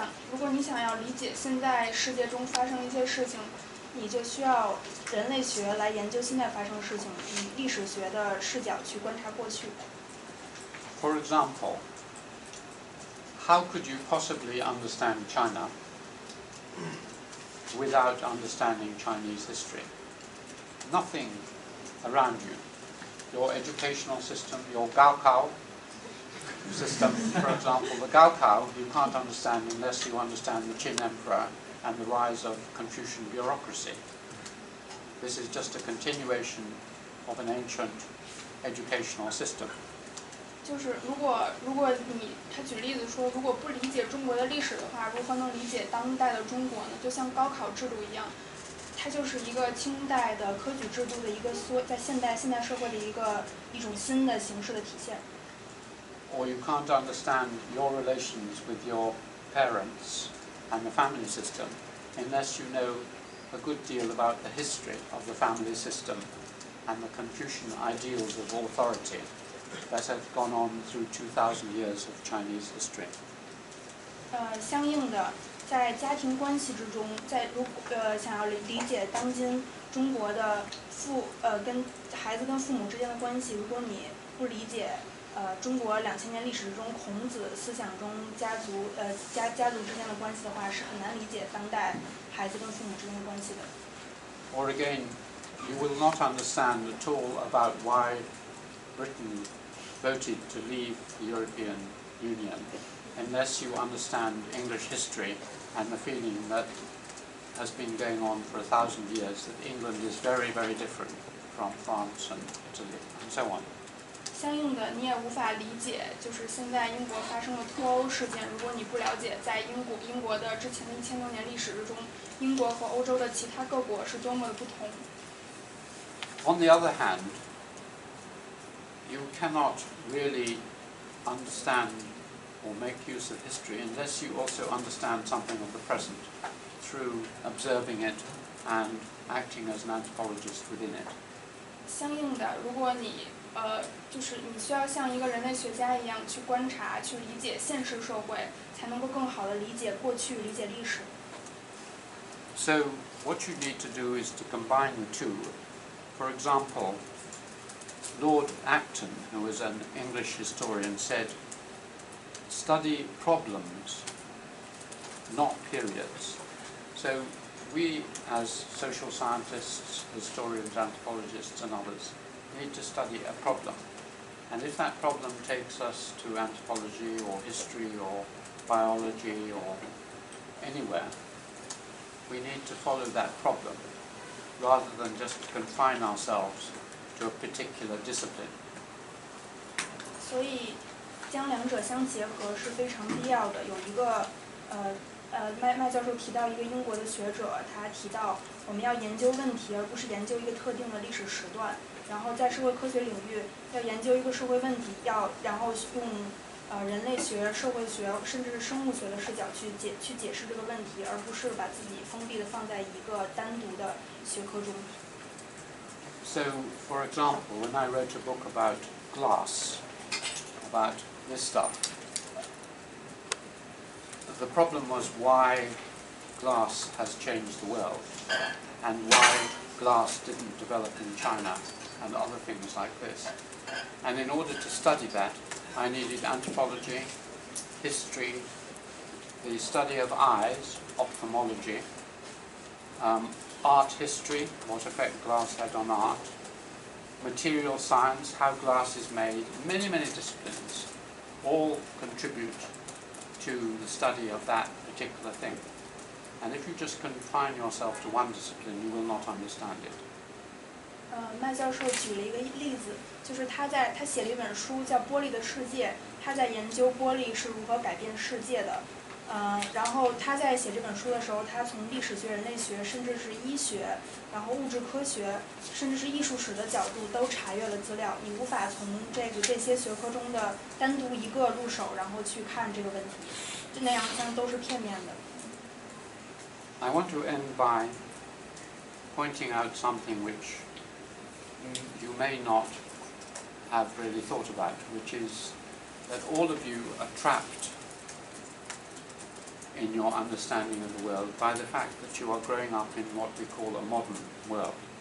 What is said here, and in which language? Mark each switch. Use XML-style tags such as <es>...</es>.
<zh>如果你想要理解现在世界中发生一些事情，你就需要人类学来研究现在发生的事情，以历史学的视角去观察过去。</zh> <en>For example, how could you possibly understand China without understanding Chinese history? Nothing around you, your educational system, your Gaokao system, for example, the Gaokao you can't understand unless you understand the Qin Emperor and the rise of Confucian bureaucracy. This is just a continuation of an ancient educational system.</en> <zh>就是如果他举例子说，如果不理解中国的历史的话，如何能理解当代的中国呢？就像高考制度一样，它就是一个清代的科举制度的一个在现代社会的一种新的形式的体现。</zh> <en>Or you can't understand your relations with your parents and the family system unless you know a good deal about the history of the family system and the Confucian ideals of authority that have gone on through 2,000 years of Chinese history.</en> <zh>相应的，在家庭关系之中，想要理解当今中国的跟孩子跟父母之间的关系，如果你不理解中国2000年历史中孔子思想中家族之间的关系的话，是很难理解当代孩子跟父母之间的关系的。</zh> <en>Or again, you will not understand at all about why Britain voted to leave the European Union unless you understand English history and the feeling that has been going on for 1,000 years that England is very, very different from France and Italy and so on.</en> <zh>相应的，你也无法理解，就是现在英国发生的脱欧事件。如果你不了解在英国的之前的1000多年历史之中，英国和欧洲的其他各国是多么的不同。</zh> <en>On the other hand, you cannot really understand or make use of history unless you also understand something of the present through observing it and acting as an anthropologist within it.</en> <zh>相应的，如果你就是你需要像一个人类学家一样去观察、去理解现实社会，才能够更好的理解过去、理解历史。</zh> <en>So what you need to do is to combine the two. For example, Lord Acton, who was an English historian, said, "Study problems, not periods." So we, as social scientists, historians, anthropologists, and others, need to study a problem. And if that problem takes us to anthropology or history or biology or anywhere, we need to follow that problem rather than just confine ourselves to a particular discipline.</en> <zh>所以将两者相结合是非常必要的。有一个麦教授提到一个英国的学者，他提到我们要研究问题，而不是研究一个特定的历史时段。然后在社会科学领域要研究一个社会问题，然后用人类学、社会学甚至是生物学的视角去解释这个问题，而不是把自己封闭的放在一个单独的学科中。</zh> <en>So, for example, when I wrote a book about glass, about this stuff, the problem was why glass has changed the world and why glass didn't develop in China and other things like this. And in order to study that, I needed anthropology, history, the study of eyes, ophthalmology, art history, what effect glass had on art, material science, how glass is made, many, many disciplines all contribute to the study of that particular thing. And if you just confine yourself to one discipline, you will not understand it.</en> <zh>麦教授举了一个例子，就是他写了一本书叫《玻璃的世界》，他在研究玻璃是如何改变世界的。然后他在写这本书的时候，他从历史学、人类学，甚至是医学，然后物质科学，甚至是艺术史的角度都查阅了资料。你无法从这些学科中的单独一个入手，然后去看这个问题，就那样都是片面的。</zh> <en>I want to end by pointing out something which you may not have really thought about, which is that all of you are trapped in your understanding of the world by the fact that you are growing up in what we call a modern world.</en>